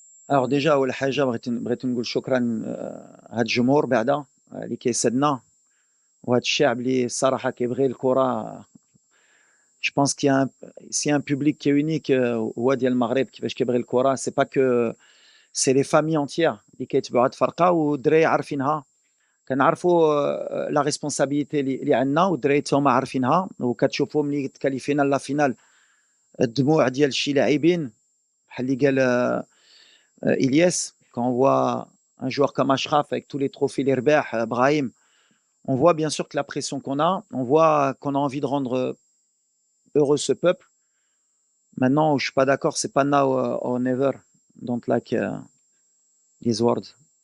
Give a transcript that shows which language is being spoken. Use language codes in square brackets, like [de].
[fr] Alors déjà [ar] أول حاجة بغيت نقول شكرا هاد الجمهور بعدا اللي كيسدنا وهاد الشعب اللي الصراحة كيبغي الكرة. [fr] Je pense qu'il y a s'il y a un public qui est unique [ar] هو ديال المغرب كيفاش كيبغي الكرة. [fr] C'est pas que c'est les familles entières [ar] اللي كيتبعوا هاد الفرقة والدراري عارفينها. كنعرفوا لا ريسبونسابيلتي اللي عندنا والدراري حتى هما عارفينها وكتشوفوا ملي تكاليفينا لا فينال الدموع ديال شي لاعبين بحال اللي قال إلياس. [fr] Quand on voit un joueur comme Achraf avec tous les trophées les رباح Brahim, on voit bien sûr que la pression on voit qu'on a envie de rendre heureux ce peuple. Maintenant, je suis pas d'accord, c'est pas [en] now or never. Don't like these words.